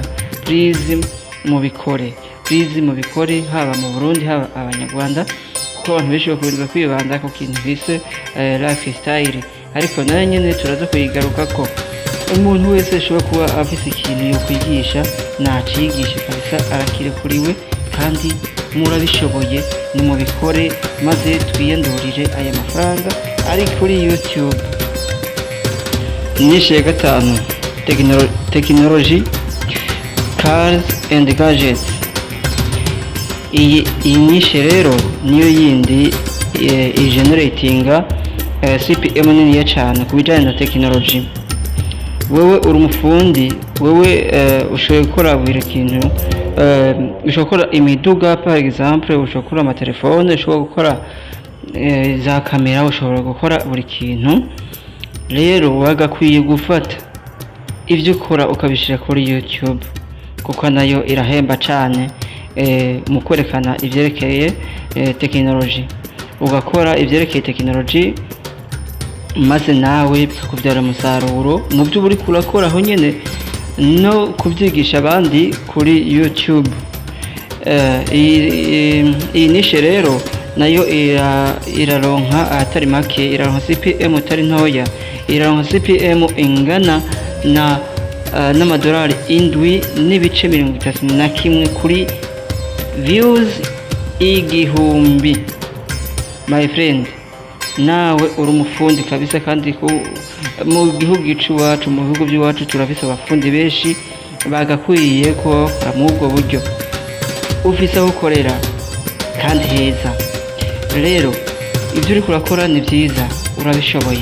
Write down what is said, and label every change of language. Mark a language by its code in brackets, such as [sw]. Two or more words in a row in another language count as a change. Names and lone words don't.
[rn] Please mubikore, haba mu Burundi haba abanyarwanda, kuko abantu benshi bakunda kwibanda ku kintu bise lifestyle, ariko nayo nyene turaza kuyigaruka ko umuntu wese ashobora kuba afise ikintu yo kwigisha nacigisha kabisa, arakirekuriwe kandi murabishoboye. nimubikore maze twiyandurire aya mafaranga ari kuri YouTube. Nishe ya gatanu, [en] technology, cars and gadgets. [rn] Iyi nishe rero niyo yindi generatinga CPM nini cyane kubijyanye na technology. Wewe uri umufundi, wewe ushoboye gukora buri kintu, ushobora gukora imiduga [fr] par exemple, [rn] ushobora gukora amatelefone, ushobora gukora za kamera, ushobora gukora buri kintu. Rero wagakwiye gufata ibyo ukora ukabishyira kuri YouTube, kuko nayo irahemba cyane mu kwerekana ibyerekeye technology. Ugakora ibyerekeye technology maze nawe bikakubyara umusaruro mu byo uri kurakora aho nyene, no kubyigisha abandi kuri YouTube. Iyi nishe rero nayo iraronka atari make, iraronka CPM atari ntoya, iraronka CPM ingana na n'amadolari 7.31 kuri views 1000. [en] My friend, [rn] nawe uri umufundi kabisa, kandi mu gihugu iwacu, mu bihugu by'iwacu turafise abafundi benshi bagakwiye ko mu ubwo buryo ufise aho ukorera kandi heza. Rero ibyo uri kurakora ni byiza, urabishoboye.